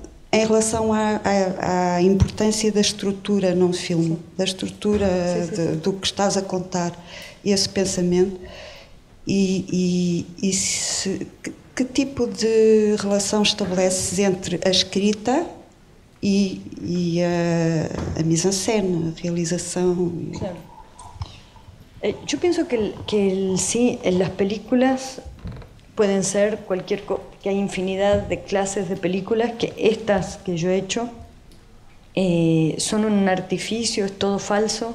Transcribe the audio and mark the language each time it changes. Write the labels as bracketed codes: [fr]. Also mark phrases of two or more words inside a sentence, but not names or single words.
[pt] Em relação à importância da estrutura num filme, sim, da estrutura do que estás a contar, esse pensamento, que tipo de relação estabeleces entre a escrita e a [fr] mise-en-scène, [pt] a realização? [es] Claro. Yo pienso que las películas pueden ser cualquier cosa, que hay infinidad de clases de películas, que estas que yo he hecho son un artificio, es todo falso.